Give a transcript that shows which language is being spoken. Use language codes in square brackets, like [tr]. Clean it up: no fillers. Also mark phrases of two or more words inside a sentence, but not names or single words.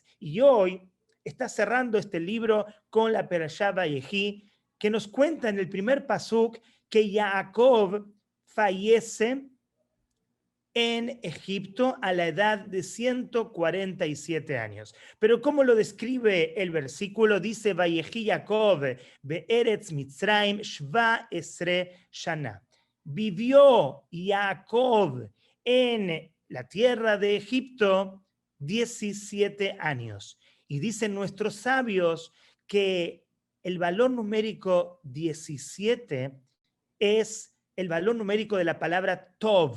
[es] Y hoy está cerrando este libro con la Perashá Vayehi, que nos cuenta en el primer pasuk que Jacob fallece en Egipto a la edad de 147 años. Pero ¿cómo lo describe el versículo? Dice, [he] ויחי יעקב בארץ מצרים שבע עשרה שנה. [es] Vivió Jacob en la tierra de Egipto 17 años. Y dicen nuestros sabios que el valor numérico 17 es el valor numérico de la palabra Tov.